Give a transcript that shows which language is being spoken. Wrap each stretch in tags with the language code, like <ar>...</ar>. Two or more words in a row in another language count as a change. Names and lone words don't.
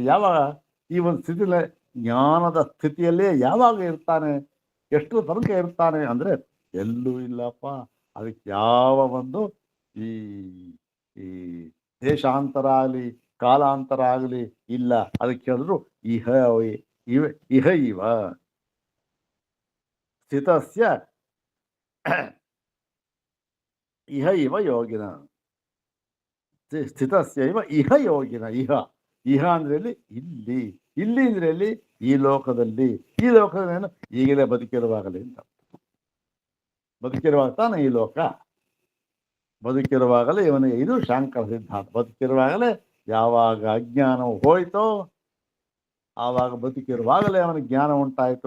<kn>ಯಾವಾಗ ಈ ಒಂದು ಸ್ಥಿತಿಲೇ, ಜ್ಞಾನದ ಸ್ಥಿತಿಯಲ್ಲೇ ಯಾವಾಗ ಇರ್ತಾನೆ? ಎಷ್ಟು ತನಕ ಇರ್ತಾನೆ ಅಂದ್ರೆ ಎಲ್ಲೂ ಇಲ್ಲಪ್ಪ. ಅದಕ್ಕೆ ಯಾವ ಒಂದು ಈ ಈ ದೇಶಾಂತರ ಆಗಲಿ ಕಾಲಾಂತರ ಆಗಲಿ ಇಲ್ಲ. ಅದಕ್ಕೆ ಹೇಳಿದ್ರು</kn> <sa>ಇಹ ಇಹ ಇವ ಸ್ಥಿತಸ್ಯ ಇಹ ಇವ ಯೋಗಿನ. ಸ್ಥಿತಸ್ಯೈವ ಇಹ ಯೋಗಿನ.</sa> <kn>ಇಹ ಅಂದ್ರೆ ಇಲ್ಲಿ, ಇಲ್ಲಿ ಅಂದ್ರೆ ಎಲ್ಲಿ? ಈ ಲೋಕದಲ್ಲಿ. ಈ ಲೋಕದೇನು? ಈಗಲೇ ಬದುಕಿರುವಾಗಲೇ ಅಂತ. ಬದುಕಿರುವಾಗ ತಾನೆ ಈ ಲೋಕ. ಬದುಕಿರುವಾಗಲೇ ಇವನಿಗೆ ಇದು ಶಾಂಕರ ಸಿದ್ಧಾಂತ. ಬದುಕಿರುವಾಗಲೇ ಯಾವಾಗ ಅಜ್ಞಾನವು ಹೋಯ್ತೋ ಆವಾಗ ಬದುಕಿರುವಾಗಲೇ ಅವನಿಗೆ ಜ್ಞಾನ ಉಂಟಾಯಿತು.</kn>